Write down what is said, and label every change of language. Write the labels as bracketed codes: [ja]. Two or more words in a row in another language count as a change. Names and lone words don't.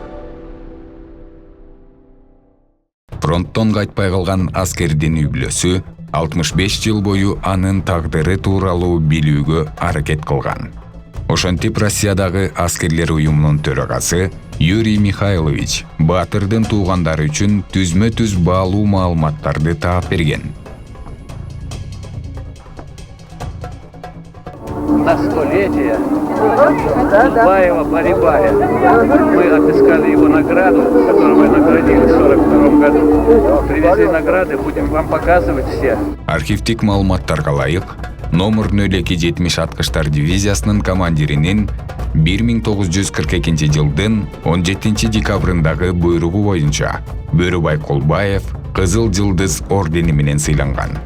[ky] Фронттон кайтпай калган аскердин үй бүлөсү 65 жыл бою анын тагдыры тууралуу билүүгө аракет кылган. Ошентип Россиядагы аскерлер уюмунун төрагасы Юрий Михайлович баатырдын туугандары үчүн түзмө-түз баалуу маалыматтарды таап берген. [ru] На столетие Кулбаева Борибая. Мы отыскали его награду, которую мы наградили в 1942 году. Привезли награды, будем вам показывать все. [ky] Архивдик маалыматтарга ылайык, номер 0270 аткыштар дивизиясынын командиринин 1942-жылдын 17 декабрындагы буйругу боюнча Бөрүбай Кулбаев Кызыл Жылдыз ордени менен сыйланган.